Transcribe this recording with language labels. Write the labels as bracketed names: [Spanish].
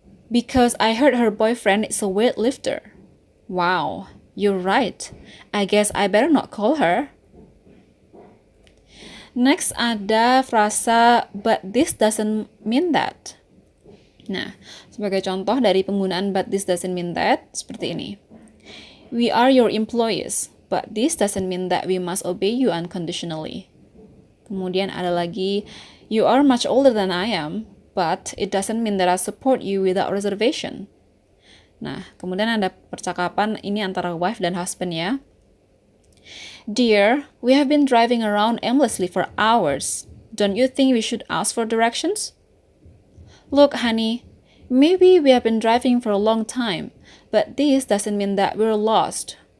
[English] Because I heard her boyfriend is a weightlifter. Wow, you're right. I guess I better not call her. Next [Indonesian] ada frasa [English] but this doesn't mean that. [Indonesian] Nah, sebagai contoh dari penggunaan [English] but this doesn't mean that, [Indonesian] seperti ini. [English] We are your employees, but this doesn't mean that we must obey you unconditionally. Kemudian ada lagi, you are much older than I am, but it doesn't mean that I support you without reservation. [Indonesian] Nah, kemudian ada percakapan ini antara wife dan husband ya. [English] Dear, we have been driving around aimlessly for hours. Don't you think we should ask for directions? Look, honey, maybe we have been driving for a long time, but this doesn't mean that we're lost.